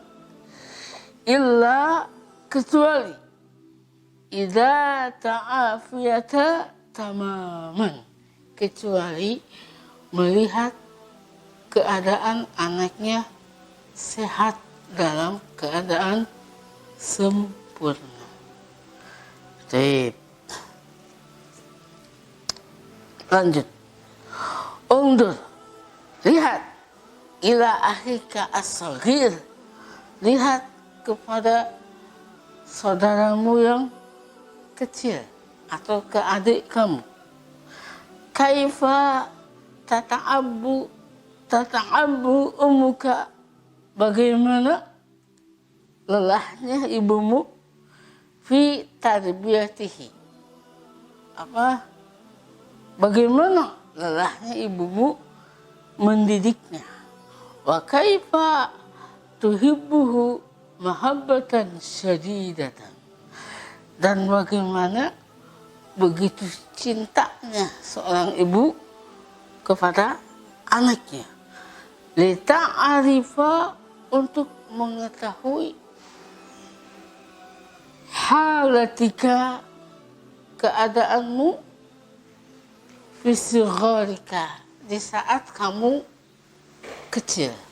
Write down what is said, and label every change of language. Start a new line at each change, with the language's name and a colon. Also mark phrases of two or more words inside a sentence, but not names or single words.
Indonesian: Illa kecuali
Arabic: idza ta'afiyata tamaman,
Indonesian: kecuali melihat keadaan anaknya sehat dalam keadaan sempurna. Baik. Lanjut.
Arabic: Undur, lihat ila akhika as-saghir,
Indonesian: lihat kepada saudaramu yang kecil atau ke adik kamu.
Arabic: Kaifa tata'abu umuka,
Indonesian: bagaimana lelahnya ibumu
Arabic: fi tarbiyatihi,
Indonesian: bagaimana lelahnya ibumu mendidiknya.
Arabic: Wa kaifa tuhibbuhu mahabbatan syadidatan,
Indonesian: dan bagaimana begitu cintanya seorang ibu kepada anaknya. Lita'arifa, untuk mengetahui halatika, keadaanmu, fisigharika, di saat kamu kecil.